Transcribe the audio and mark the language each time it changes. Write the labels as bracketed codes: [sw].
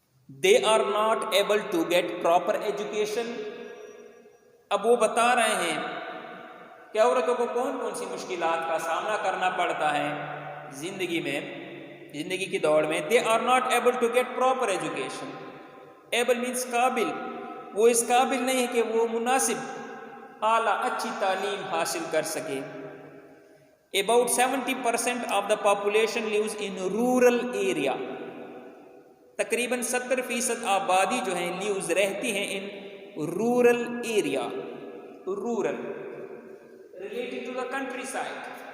[en] They are not able to get proper education. [ur] اب وہ بتا رہے ہیں کہ عورتوں کو کون کون سی مشکلات کا سامنا کرنا پڑتا ہے زندگی کی دوڑ میں. [en] They are not able to get proper education. Able means [ur] قابل، وہ اس قابل نہیں کہ وہ مناسب اعلیٰ اچھی تعلیم حاصل کر سکے. [en] About 70% of the population lives in rural area. [ur] تقریباً 70% آبادی جو ہیں لیوز رہتی ہیں [en] In rural area. Rural related to the countryside.